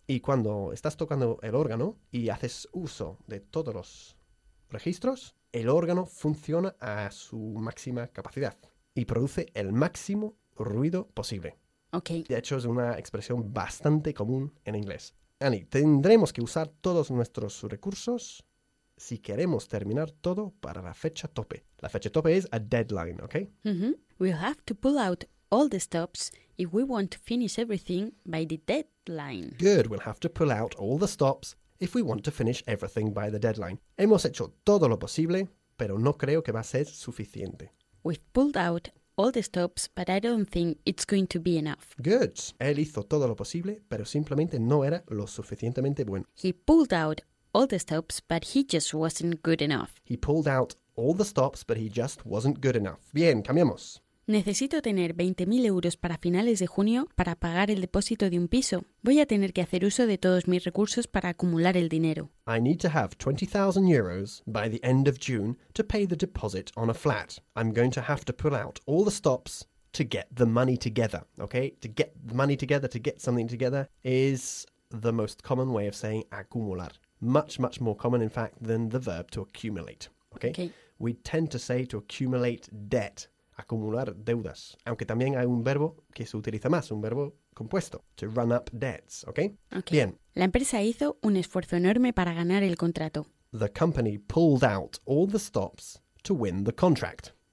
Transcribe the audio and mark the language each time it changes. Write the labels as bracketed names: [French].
[Spanish] Y cuando estás tocando el órgano y haces uso de todos los registros, el órgano funciona a su máxima capacidad y produce el máximo ruido posible. [English] Okay. [Spanish] De hecho, es una expresión bastante común en inglés. Annie, tendremos que usar todos nuestros recursos si queremos terminar todo para la fecha tope. La fecha tope es [English] a deadline, [Spanish] ¿okay? Mm-hmm. [English] We'll have to pull out all the stops if we want to finish everything by the deadline. Good, we'll have to pull out all the stops if we want to finish everything by the deadline. [Spanish] Hemos hecho todo lo posible, pero no creo que va a ser suficiente. [English] We've pulled out all the stops, but I don't think it's going to be enough. Good. [Spanish] Él hizo todo lo posible, pero simplemente no era lo suficientemente bueno. [English] He pulled out all the stops, but he just wasn't good enough. He pulled out all the stops, but he just wasn't good enough. [Spanish] Bien, cambiamos. Necesito tener 20.000 euros para finales de junio para pagar el depósito de un piso. Voy a tener que hacer uso de todos mis recursos para acumular el dinero. [English] I need to have 20,000 euros by the end of June to pay the deposit on a flat. I'm going to have to pull out all the stops to get the money together, okay? To get the money together, to get something together, is the most common way of saying acumular. Much, much more common, in fact, than the verb to accumulate, okay? Okay. We tend to say to accumulate debt. [Spanish] Acumular deudas, aunque también hay un verbo que se utiliza más, un verbo compuesto, [English] to run up debts, [Spanish] ¿okay? Okay. Bien. La empresa hizo un esfuerzo enorme para ganar el contrato. [English] The company pulled out all the stops to win the contract.